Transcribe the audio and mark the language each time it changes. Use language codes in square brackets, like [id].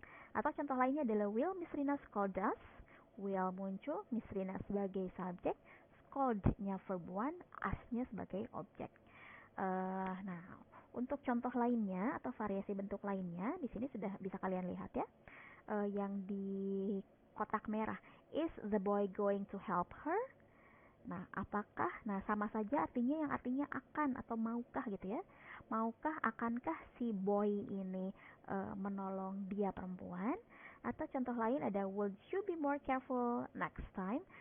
[id] Atau contoh lainnya adalah [en] will Miss Rina scold us. [id] Will muncul, Miss Rina sebagai subjek, scold-nya verb one, us-nya sebagai objek. Nah, untuk contoh lainnya atau variasi bentuk lainnya, di sini sudah bisa kalian lihat ya. Yang di kotak merah, [en] is the boy going to help her? [id] Nah, apakah? Nah, sama saja artinya, yang artinya akan atau maukah gitu ya. Maukah, akankah si boy ini menolong dia perempuan? Atau contoh lain ada [en] would you be more careful next time?